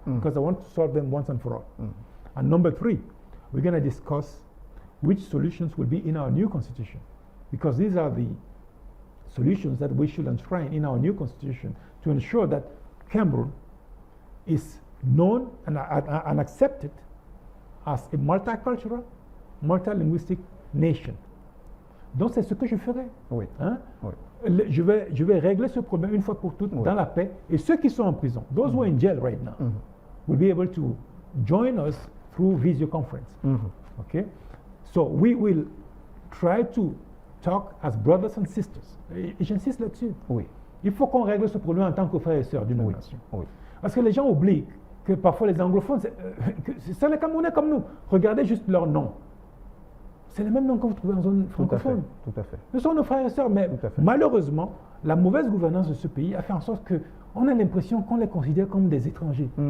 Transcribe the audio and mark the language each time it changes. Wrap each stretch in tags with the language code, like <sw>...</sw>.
<en>Because I want to solve them once and for all. And number 3, we're going to discuss which solutions will be in our new constitution, because these are the solutions that we should enshrine in our new constitution to ensure that Cameroon is known and accepted as a multicultural, multilinguistic nation.</en> <fr>Donc c'est ce que je ferai. Oui. Hein? Oui. Je vais régler ce problème une fois pour toutes dans la paix. Et ceux qui sont en prison,</fr> <en>those who are in jail right now, will be able to join us through video conference. Okay? So we will try to talk as brothers and sisters.</en> <fr>Et j'insiste là-dessus. Oui. Il faut qu'on règle ce problème en tant que frères et sœurs d'une nation. Oui. Parce que les gens oublient que parfois les anglophones, c'est les Camerounais comme nous. Regardez juste leur nom. C'est les mêmes noms que vous trouvez en zone francophone. Tout à fait. Nous sommes nos frères et sœurs, mais malheureusement, la mauvaise gouvernance de ce pays a fait en sorte qu'on a l'impression qu'on les considère comme des étrangers.</fr>